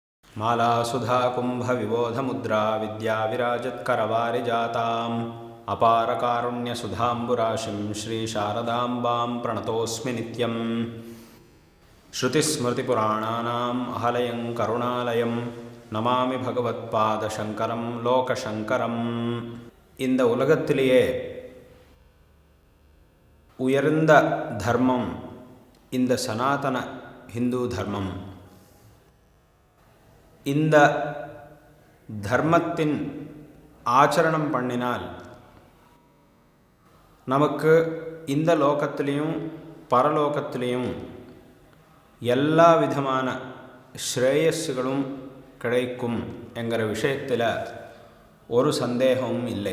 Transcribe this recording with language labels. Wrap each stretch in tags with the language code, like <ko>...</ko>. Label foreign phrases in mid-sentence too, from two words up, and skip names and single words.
<sa>मालासुधा कुम्भविबोधमुद्रा विद्याविराजत्करवारिजाताम् अपारकारुण्यसुधाम्बुराशिं श्रीशारदाम्बां प्रणतोऽस्मि नित्यं। श्रुतिस्मृतिपुराणानाम् अहलयं करुणालयं नमामि भगवत्पादशङ्करं लोकशङ्करम्।</sa> <ta>இந்த உலகத்திலேயே உயர்ந்த தர்மம் இந்த சனாதன ஹிந்து தர்மம். இந்த தர்மத்தின் ஆச்சரணம் பண்ணினால் நமக்கு இந்த லோகத்திலையும் பரலோகத்திலையும் எல்லா விதமான ஸ்ரேயஸ்களும் கிடைக்கும் என்கிற விஷயத்தில் ஒரு சந்தேகமும் இல்லை.</ta>